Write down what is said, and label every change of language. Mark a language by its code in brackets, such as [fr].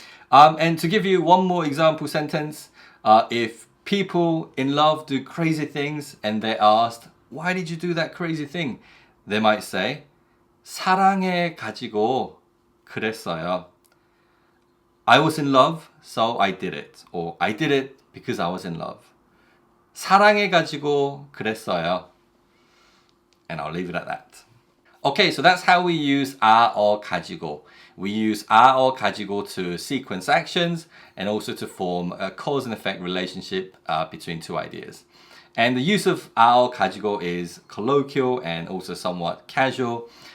[en] And to give you one more example sentence, if people in love do crazy things and they're asked, why did you do that crazy thing? They might say, [ko] 사랑해 가지고 그랬어요. [en] I was in love, so I did it. Or I did it because I was in love. [ko] 사랑해가지고 그랬어요. [en] And I'll leave it at that. Okay, so that's how we use or 가지고. We use or 가지고 to sequence actions and also to form a cause and effect relationship between two ideas. And the use of or 가지고 is colloquial and also somewhat casual.